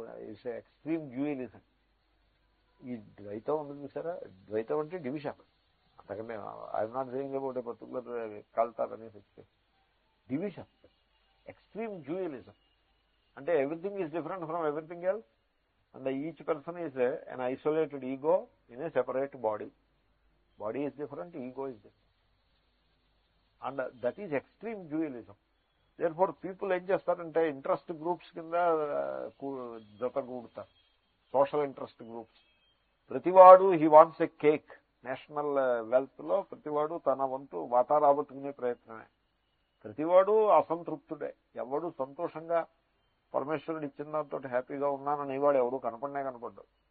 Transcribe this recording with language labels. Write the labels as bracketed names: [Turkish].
[English] It's extreme dualism. [Telugu] ఈ ద్వైతం ఉంది చూసారా, ద్వైతం అంటే division. [English] అంతకనే I'm not saying about a particular culture అనే division. Extreme dualism అంటే everything is different from everything else, and each person is an isolated ego in a separate body. Body is different, ego is different, and that is extreme dualism. Therefore people [Telugu] ఏం చేస్తారంటే interest groups కింద జతగూడుతారు. [English] Social interest groups. ప్రతివాడు he wants a cake. [Telugu] National wealth లో ప్రతివాడు తన వంతు వాటా రాబట్టుకునే ప్రయత్నమే. ప్రతివాడు అసంతృప్తుడే. ఎవడు సంతోషంగా పరమేశ్వరుడు ఇచ్చిన దాంతో హ్యాపీగా ఉన్నానని వాడు ఎవడు కనపడ్డాడు.